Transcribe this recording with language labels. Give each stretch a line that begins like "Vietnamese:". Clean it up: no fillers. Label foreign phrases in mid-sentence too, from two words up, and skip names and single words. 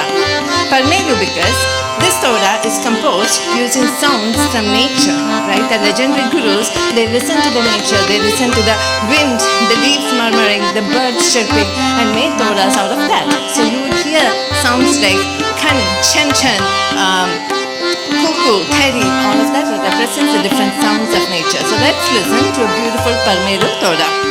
English: Parmelu because this Toda is composed using sounds from nature, right? The legendary gurus, they listen to the nature, they listen to the wind, the leaves murmuring, the birds chirping, and made Todas out of that. So you would hear sounds like kan, chen chen, cuckoo, theri, all of that represents the different sounds of nature. So let's listen to a beautiful Parmelu Toda.